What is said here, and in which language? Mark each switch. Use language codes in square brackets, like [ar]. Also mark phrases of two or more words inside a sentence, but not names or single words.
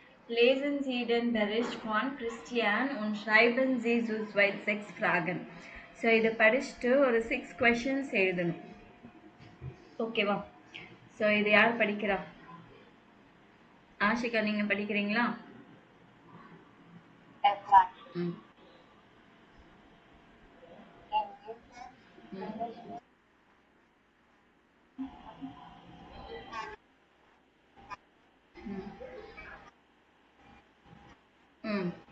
[de] Lesen Sie den Bericht von Christian und schreiben Sie zu 6 Fragen. [ta] ஸோ இதை படிச்சுட்டு ஒரு 6 questions எழுதணும். ஓகேவா? ஸோ இது யார் படிக்கிறா? ஆஷிகா, நீங்க படிக்கிறீங்களா? ம் ம்